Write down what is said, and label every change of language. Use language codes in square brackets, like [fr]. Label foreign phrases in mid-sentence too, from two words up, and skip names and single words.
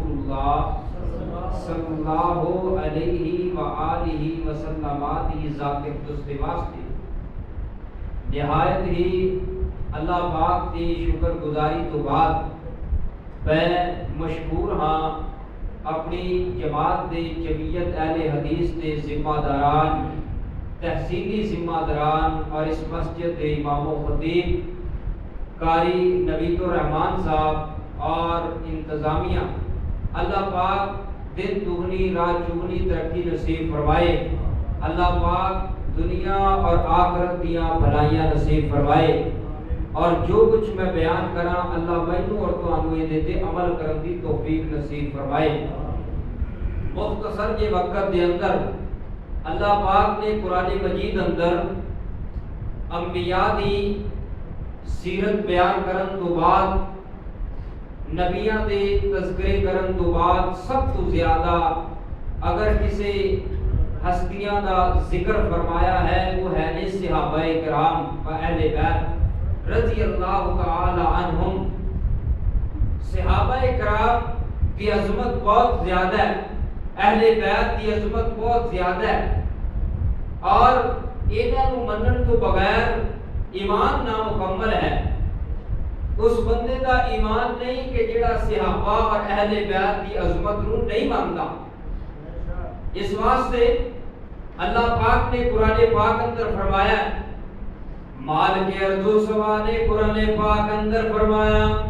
[ur] اللہ صلی اللہ علیہ وآلہ وسلم کی ذات اقدس کے واسطے نہایت ہی اللہ پاک کی شکر گزاری تو بعد میں مشکور ہاں [pa] اپنی جماعت دے جمعیت اہل حدیث دے ذمہ داران، تحصیلی ذمہ داران [ur] اور [pa] اس مسجد دے امام و خطیب [ur] قاری نوید الرحمان صاحب [pa] اور انتظامیہ، اللہ پاک دن دگنی رات چگنی ترقی نصیب فرمائے، اللہ پاک دنیا اور آخرت دیاں بھلائیاں نصیب فرمائے، اور جو کچھ میں بیان کراں اللہ مینوں اور تانوں دے تے عمل کرن دی توفیق نصیب فرمائے۔ مختصر جے وقت دے اندر اللہ پاک نے قرآن مجید اندر انبیاء دی سیرت بیان کرن تو بعد، نبیاں دے تذکرے کرن تو بعد، سب تو زیادہ اگر کسی ہستیاں دا ذکر فرمایا ہے وہ ہے صحابہ کرام و اہل بیت رضی اللہ تعالی عنہم۔ [ur] صحابہ کرام کی عظمت بہت زیادہ ہے، اہل بیت کی عظمت بہت زیادہ ہے، اور [pa] انہاں نوں منن تو بغیر [ur] ایمان نامکمل ہے۔ [pa] اس بندے دا ایمان نہیں کہ جڑا صحابہ اور اہل بیت کی عظمت نوں نہیں مانتا۔ اس واسطے اللہ پاک نے قرآن پاک اندر فرمایا، مالک ارض و سما نے قرآن پاک اندر فرمایا،